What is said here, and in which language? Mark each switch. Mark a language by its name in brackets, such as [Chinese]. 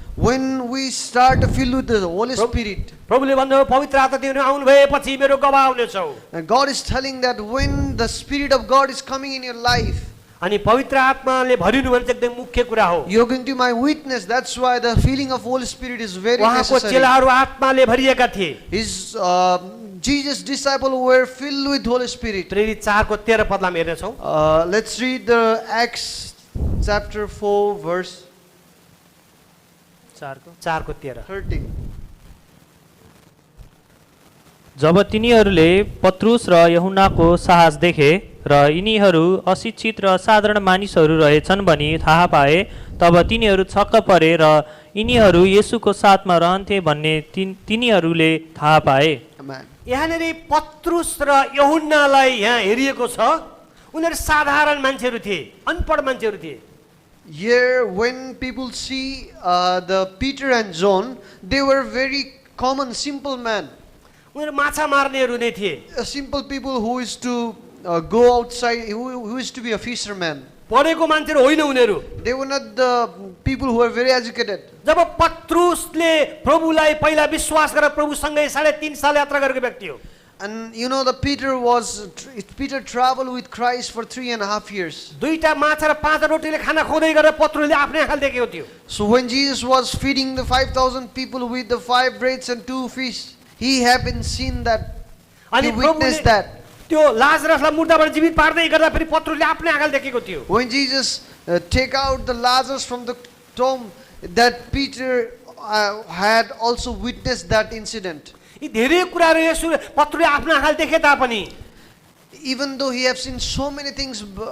[English] when we start to fill with the Holy Spirit, [Nepali] प्रभुले भन्नुभयो पवित्र आत्मा तिमीहरू आउनु भएपछि मेरो गवाह हुनेछौ [English] and God is telling that when the Spirit of God is coming in your life, [Nepali] अनि पवित्र आत्माले भरिनु भने चाहिँ एकदम मुख्य कुरा हो [English] you're going to be my witness. That's why the feeling of Holy Spirit is very [Nepali] उहाँको [English] necessary. [Nepali] चेलाहरू आत्माले भरिएका थिए [English] Jesus' disciples were filled with Holy Spirit. [Nepali] प्रेरित 4 को 13 पदलाई हामी हेर्ने छौं [English] Let's read the Acts chapter 4 verse [Nepali] 4 को 13 [English] 13. [Nepali] जब तिनीहरूले पत्रुस र यूहन्नाको साहस देखे र यिनीहरू अशिक्षित र साधारण मानिसहरू रहेछन् भनी थाहा पाए तब तिनीहरू छक्क परे र यिनीहरू येशूको साथमा रहन्थे भन्ने तिनीहरूले थाहा पाए। [English] Amen. [Nepali] यहाँनिर पत्रुस र यूहन्नालाई यहाँ हेरिएको छ, उनीहरू साधारण मान्छेहरू थिए, अनपढ मान्छेहरू थिए। [English] Here, when people see the Peter and John, they were very common, simple men. [Nepali] उनीहरू माछा मार्नेहरू नै थिए, [English] Simple people who used to go outside, who used to be a fisherman. [Nepali] पढेको मान्छेहरू होइन उनीहरू। [English] They were not the people who were very educated. [Nepali] जब पत्रुसले प्रभुलाई पहिला विश्वास गरेर प्रभुसँगै 3.5 साल यात्रा गरेको व्यक्ति हो। [English] And you know, Peter traveled with Christ for 3.5 years. [Nepali] दुईटा माछा र 5 रोटीले खाना खुवाउँदै गरेर पत्रुसले आफ्नै आँखाले देखेको थियो। [English] So when Jesus was feeding the 5,000 people with the 5 breads and 2 fish, he had been seen that. He [Nepali] अनि [English] witnessed that. [Nepali] त्यो लाजरसलाई मुर्दाबाट जीवित पार्दै गर्दा फेरि पत्रुसले आफ्नै आँखाले देखेको थियो। [English] When Jesus take out the Lazarus from the tomb, that Peter had also witnessed that incident. [Nepali] यी धेरै कुराहरू यसो पत्रुले आफ्नो आँखाले देखे तापनि [English] Even though he have seen so many things,